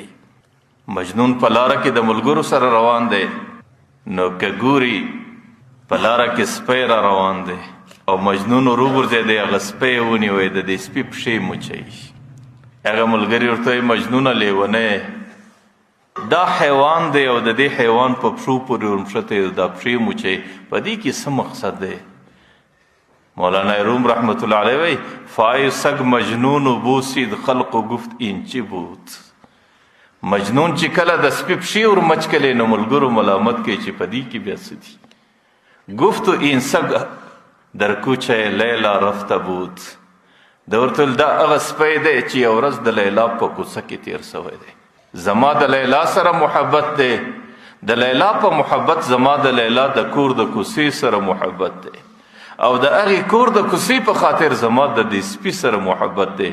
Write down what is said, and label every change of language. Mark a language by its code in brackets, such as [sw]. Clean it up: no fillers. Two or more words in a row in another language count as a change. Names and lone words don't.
[ps] مجنون په لاره کې د ملګرو سره روان دی، نو که ګوري په لاره کې سپی را روان دی او مجنون ور وګرځېدی هغه سپی یې ونیوی د دې سپي پښې موچوي. هغه ملګري ورته وایي مجنونه لیونی دا حیوان دی او د دې حیوان په پښو پورې ورمښتی دا پښې موچوي، په دې کې څه مقصد دی؟ [fa] مولانا روم [ar] رحمت الله علیه [fa] وایي فای سگ مجنون و بوسید خلق و گفت این چی بود. [ps] مجنون چې کله د سپي پښې ورمچ کړې نو ملګرو ملامت کوي چې په دې کې بیا څه دي؟ [fa] گفت این سگ در کوچه لیلا رفته بود، [ps] د ورته ویل دا هغه سپی دی چې یو ورځ د لیلا په کوڅه کې تیر سوی دی. زما د لیلا سره محبت دی، د لیلا په محبت زما د لیلا د کور د کوڅې سره محبت دی، او د هغې کور د کوڅې په خاطر زما د دې سپي سره محبت دی.